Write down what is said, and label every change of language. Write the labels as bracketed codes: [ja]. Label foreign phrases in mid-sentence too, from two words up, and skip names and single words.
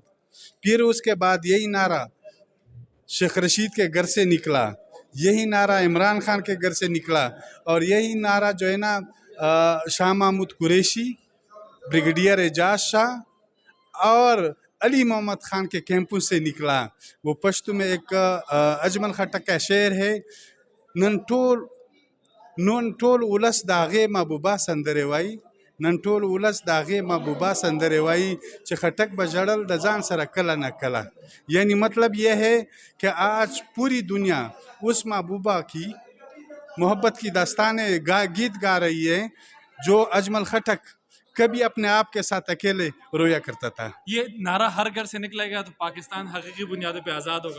[ur] پھر اس کے بعد یہی نعرہ شیخ رشید کے گھر سے نکلا، یہی نعرہ عمران خان کے گھر سے نکلا، اور یہی نعرہ جو ہے نا شاہ محمود قریشی، بریگیڈیئر اعجاز شاہ اور علی محمد خان کے کیمپس سے نکلا. وہ پشتو میں ایک اجمل خٹک کا شعر ہے، [ps] نن ټول ولس د هغې محبوبه سندرې وایي، نن ټول ولس د هغې محبوبه سندرې وایي، چې خټک به ژړل د ځان سره کله نه کله. [ur] یعنی مطلب یہ ہے کہ آج پوری دنیا اس محبوبہ کی محبت کی داستانیں گیت گا رہی ہے جو اجمل خٹک کبھی اپنے آپ کے ساتھ اکیلے رویا کرتا تھا. یہ نعرہ ہر گھر سے نکلے گا تو پاکستان حقیقی بنیادوں پہ آزاد ہوگا.